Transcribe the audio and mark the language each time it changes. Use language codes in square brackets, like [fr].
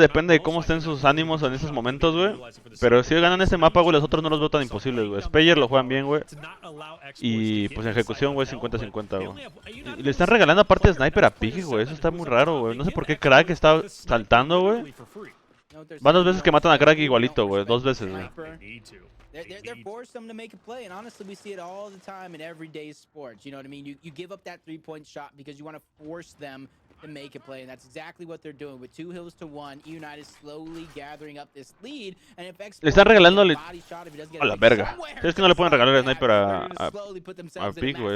[es] Depende de cómo estén sus ánimos en esos momentos, güey. Pero si ganan este mapa, güey, los otros no los veo tan imposibles, güey. Speyer lo juegan bien, güey. Y pues en ejecución, güey, 50-50, güey. Y le están regalando aparte de Sniper a Pig, güey. Eso está muy raro, güey. No sé por qué Crack está saltando, güey. Van 2 veces que matan a Crack igualito, güey. 2 veces, güey. [en] They're forced them to make a play, and honestly, we see it all the time in everyday sports. You know what I mean? You give up that 3-point shot because you want to force them to make a play, and that's exactly what they're doing. With 2 hills to 1, eUnited slowly gathering up this lead, and if [es] le están regalando a la verga. Es que no le pueden regalar el sniper a Pig, güey.